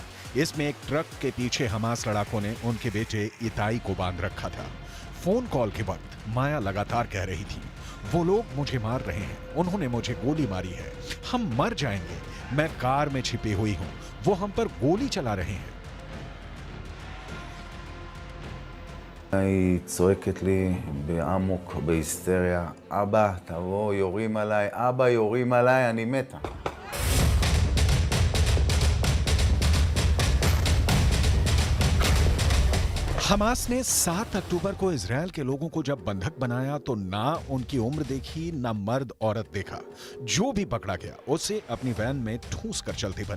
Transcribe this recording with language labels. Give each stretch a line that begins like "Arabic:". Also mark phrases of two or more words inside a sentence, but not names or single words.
Hindi: इसमें एक ट्रक के पीछे हमास लड़ाकों ने उनके बेटे इताई को बांध रखा था। फोन कॉल के वक्त माया लगातार कह रही थी, वो लोग मुझे मार रहे हैं, उन्होंने मुझे गोली मारी है, हम मर जाएंगे, मैं कार में छिपी हुई हूं, वो हम पर गोली चला रहे हैं।
Hebrew: היא צועקת לי בעמוק, בהיסטריה, אבא, תבוא, יורים עליי, אבא, יורים עליי, אני מתה.
Hindi: हमास ने 7 अक्टूबर को इजरायल के लोगों को जब बंधक बनाया तो ना उनकी उम्र देखी, ना मर्द औरत देखा। जो भी पकड़ा गया उसे अपनी वैन में ठूस कर चलते बने।